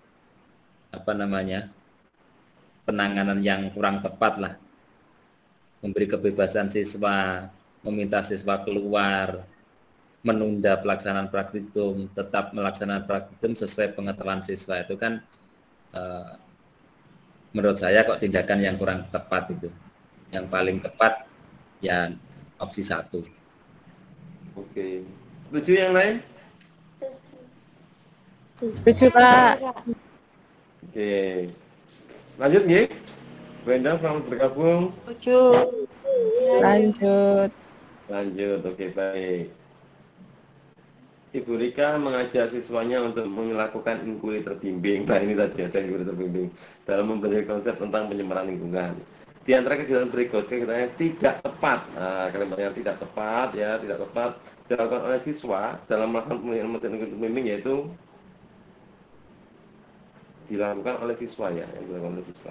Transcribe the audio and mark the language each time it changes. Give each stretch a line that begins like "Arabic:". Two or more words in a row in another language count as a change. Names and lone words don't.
Indonesian: penanganan yang kurang tepat lah, memberi kebebasan siswa, meminta siswa keluar, menunda pelaksanaan praktikum, tetap melaksanakan praktikum sesuai pengetahuan siswa, itu kan menurut saya kok tindakan yang kurang tepat itu. Yang paling tepat ya opsi 1. Oke. Setuju yang lain? Setuju, Pak. Oke. Lanjut nggih. Bu Endang, selamat bergabung. Setuju. Lanjut. Lanjut. Oke, baik. Ibu Rika mengajak siswanya untuk melakukan inquiry terbimbing. Nah, ini tadi ada inquiry terbimbing dalam mempelajari konsep tentang pencemaran lingkungan. Di antara kegiatan berikut, kegiatan yang tidak tepat. Nah, kalimat yang tidak tepat ya, tidak tepat dilakukan oleh siswa dalam melaksanakan materi terbimbing, yaitu dilakukan oleh siswa ya, yang dilakukan oleh siswa.